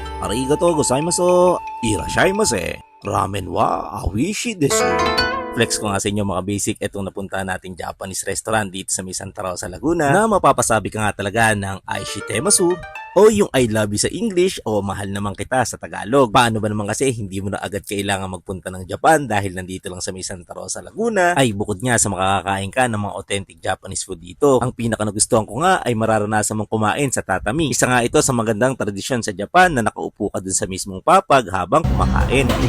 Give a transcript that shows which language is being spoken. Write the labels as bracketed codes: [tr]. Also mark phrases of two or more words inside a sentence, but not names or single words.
[ja] ありがとうございます、いらっしゃいませ、ラーメンはおいしいです. [tl] Flex ko nga sa inyo mga basic, itong napunta nating Japanese restaurant dito sa may Santa Rosa, Laguna na mapapasabi ka nga talaga ng Aishitemasu o yung [en] I love you [tl] sa English o mahal naman kita sa Tagalog. Paano ba naman kasi hindi mo na agad kailangan magpunta ng Japan dahil nandito lang sa may Santa Rosa, Laguna ay bukod nga sa makakakain ka ng mga [en] authentic Japanese food [tl] dito. Ang pinaka nagustuhan ko nga ay mararanasan mong kumain sa tatami. Isa nga ito sa magandang tradisyon sa Japan na nakaupo ka dun sa mismong papag habang kumakain.